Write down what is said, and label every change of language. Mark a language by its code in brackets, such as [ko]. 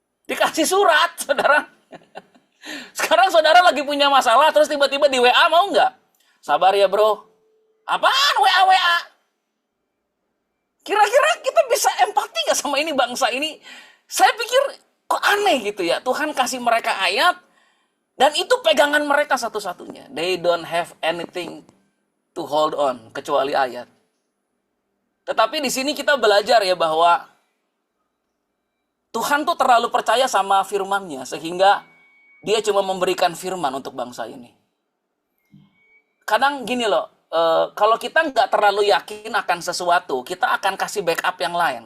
[id] Dikasih surat, saudara. Sekarang saudara lagi punya masalah, terus tiba-tiba di WA mau nggak? Sabar ya bro. Apaan WA? Kira-kira kita bisa empati nggak sama ini bangsa ini? Saya pikir kok aneh gitu ya. Tuhan kasih mereka ayat, dan itu pegangan mereka satu-satunya. [en] They don't have anything to hold on, [id] kecuali ayat. Tetapi di sini kita belajar ya bahwa Tuhan tuh terlalu percaya sama firman-Nya, sehingga Dia cuma memberikan firman untuk bangsa ini. Kadang gini loh, kalau kita nggak terlalu yakin akan sesuatu, kita akan kasih backup yang lain.